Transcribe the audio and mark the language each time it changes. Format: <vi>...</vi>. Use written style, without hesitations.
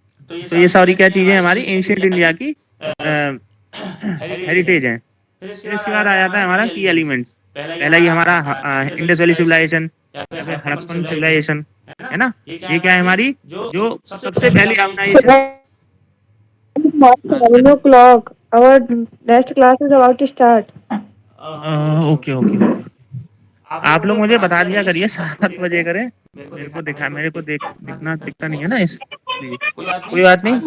<hi>तो ये सारी क्या चीजें हमारी एंशियंट इंडिया की हेरिटेज है। फिर इसके बाद आ जाता है हमारा की एलिमेंट। पहला ये हमारा इंडस वैली सिविलाइजेशन या फिर हड़प्पन सिविलाइजेशन, है ना। ये क्या है हमारी, जो सबसे पहली organisation.</hi> <en>7 o'clock. Our next class is about to start.</en> <hi>Okay okay, आप लोग मुझे बता दिया करिए 7 बजे करें। मेरे को दिखता नहीं है ना, इसलिए कोई बात नहीं।</hi>